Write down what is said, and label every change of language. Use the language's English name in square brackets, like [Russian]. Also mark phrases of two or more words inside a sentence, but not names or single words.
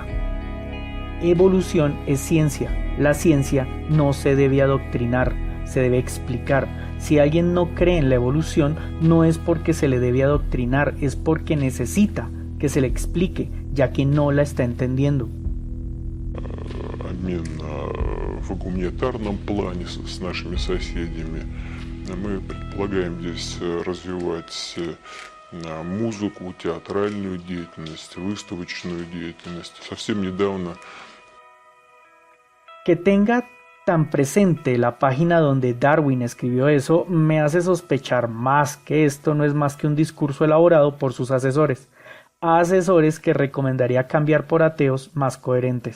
[Spanish] Evolución es ciencia. La ciencia no se debe adoctrinar, se debe explicar. Si alguien no cree en la evolución, no es porque se le debe adoctrinar, es porque necesita que se le explique, ya que no la está entendiendo. [Russian] Обмен в гуманитарном плане с нашими соседями. Мы предполагаем здесь развивать музыку, театральную деятельность, выставочную деятельность. Совсем недавно. [Spanish] Que tenga tan presente la página donde Darwin escribió eso me hace sospechar más que esto no es más que un discurso elaborado por sus asesores que recomendaría cambiar por ateos más coherentes.